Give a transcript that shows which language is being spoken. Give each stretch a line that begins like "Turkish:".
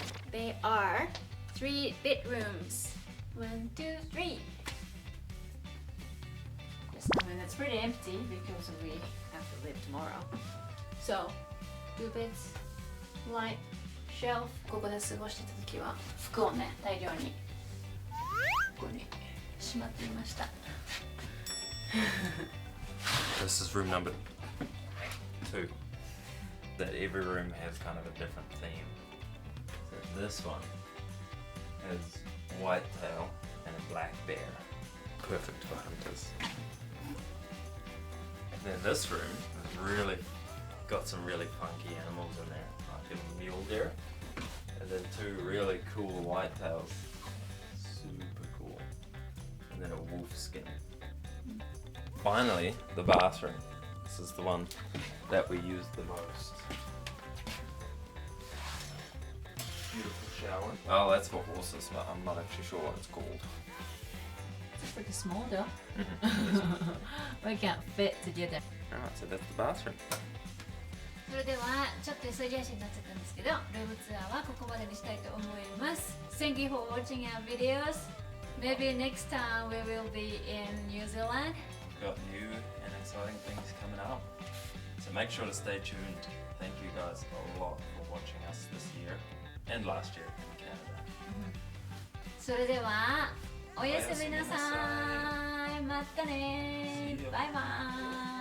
English: They are 3 bedrooms. 1, 2, 3. I mean, it's pretty empty because we have to live tomorrow. So, 2 beds, light, shelf.
Japanese: ここで過ごしてた時は服をね、大量にここにしまっていました。
English: This is room number 2. That every room has kind of a different theme. So this one has whitetail and a black bear. Perfect for hunters. And then this room has really got some really funky animals in there. Like a mule deer. And then 2 really cool whitetails. Super cool. And then a wolf skin. Finally, the bathroom. This is the one that we use the most. Beautiful shower. Oh, that's for horses, but I'm not actually sure what it's called. It's pretty small though. We can't fit together. Alright, so that's the bathroom.
Japanese: それではちょっと急ぎ足になっちゃったんですけど、ルームツアーはここまでにしたいと思います。
English: Thank you for watching our videos. Maybe next time we will be in New Zealand. We've got new and exciting things coming up. So make sure to stay tuned. Thank you guys a lot for watching us this year and last year in Canada.
Japanese: それではおやすみなさい。またね。バイバイ。